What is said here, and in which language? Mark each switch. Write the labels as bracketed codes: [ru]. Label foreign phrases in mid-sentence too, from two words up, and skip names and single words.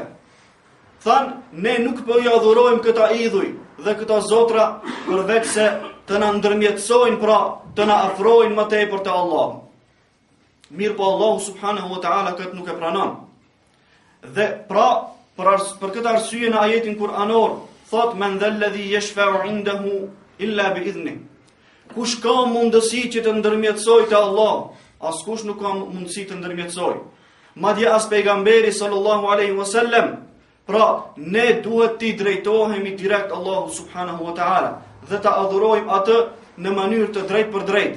[sq] Than, ne nuk po i adhurojmë këta idhuj dhe këta zotra përveç se të na ndërmjetësojnë, pra të na afrojnë më tepër te Allahu. Mirë po Allahu [ar] سبحانه وتعالى [sq] këtë nuk e pranon. Dhe pra, për këtë arsye në ajetin kuranor, thot [ar] من ذا الذي يشفع عنده إلا بإذن. [sq] Kush ka mundësi që të ndërmjetësojë te Allah, askush nuk ka mundësi të ndërmjetësojë. Madje as pejgamberi [ar] صلى الله عليه وسلم. [sq] Pra, ne duhet t'i drejtohemi direkt Allahu [ar] سبحانه وتعالى [sq] dhe ta adhurojmë atë në mënyrë të drejtë për drejtë.